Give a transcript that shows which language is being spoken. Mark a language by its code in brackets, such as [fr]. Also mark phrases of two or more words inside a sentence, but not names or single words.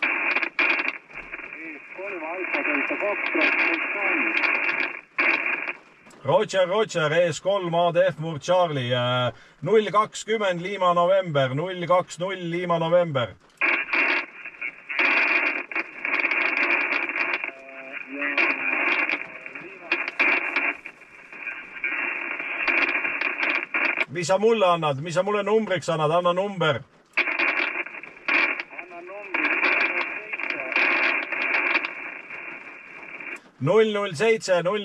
[et] Roger, ES3 ADF Murd Charlie, 020 Lima November, 020 Lima November. Mis sa mulle annad, mis sa mulle numbriks annad, anna number. Null 07.